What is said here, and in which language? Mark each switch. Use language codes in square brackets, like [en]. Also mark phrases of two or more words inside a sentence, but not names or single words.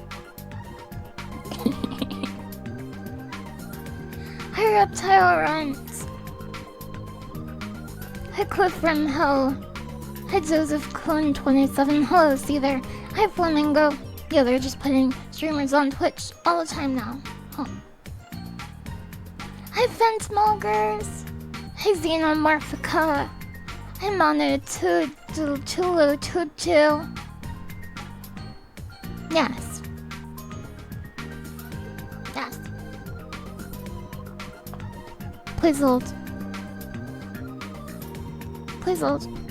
[en] Hi, Reptile Runs. Hi, Cliff from Hell. Hi, Joseph Clone 27. Hello, Seether. Hi, Flamingo. Yeah, they're just putting streamers on Twitch all the time now. Huh. Hi, Fence Mulgers. Hi, Xenomorphica. Hi, Manu Tulu Tutu. Yes. Yes. Please hold. Please hold.